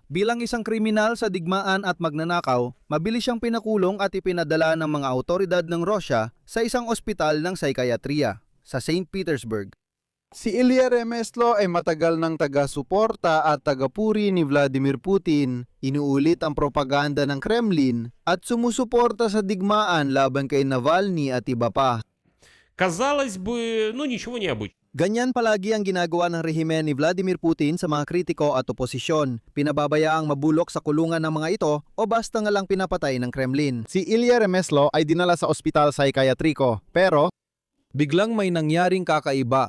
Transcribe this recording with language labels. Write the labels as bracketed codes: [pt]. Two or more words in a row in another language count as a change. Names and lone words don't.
[tl] Bilang isang kriminal sa digmaan at magnanakaw, mabilis siyang pinakulong at ipinadala ng mga awtoridad ng Russia sa isang ospital ng psychiatria sa St. Petersburg. Si Ilya Remeslo ay matagal ng taga-suporta at tagapuri ni Vladimir Putin, inuulit ang propaganda ng Kremlin at sumusuporta sa digmaan laban kay Navalny at iba pa. [ru] Казалось бы, ну ничего необычного. [tl] Ganyan palagi ang ginagawa ng rehimen ni Vladimir Putin sa mga kritiko at oposisyon. Pinababayaang mabulok sa kulungan ng mga ito o basta nga lang pinapatay ng Kremlin. Si Ilya Remeslo ay dinala sa ospital psychiatrico, pero biglang may nangyaring kakaiba.